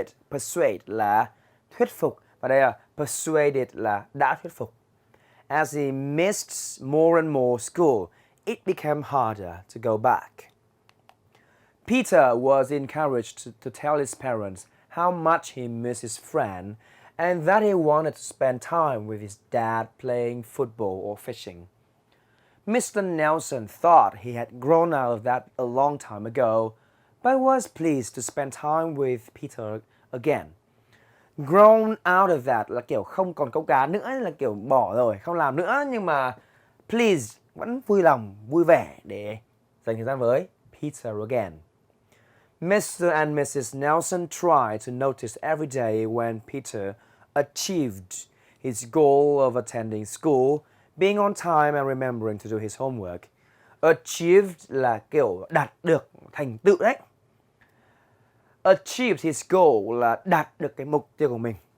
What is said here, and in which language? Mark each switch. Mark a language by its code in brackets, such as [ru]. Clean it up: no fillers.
[vi] Persuade là thuyết phục và đây là persuaded là đã thuyết phục. [en] As he missed more and more school, it became harder to go back. Peter was encouraged to tell his parents how much he missed his friend and that he wanted to spend time with his dad playing football or fishing. Mr. Nelson thought he had grown out of that a long time ago, but was pleased to spend time with Peter again. Grown out of that [vi] là kiểu không còn câu cá nữa, là kiểu bỏ rồi, không làm nữa, nhưng mà pleased vẫn vui lòng, vui vẻ để dành thời gian với [en] Peter again. Mr. and Mrs. Nelson tried to notice every day when Peter achieved his goal of attending school, being on time and remembering to do his homework. [vi] Achieved là kiểu đạt được, thành tựu đấy. [en] Achieved his goal [vi] là đạt được cái mục tiêu của mình.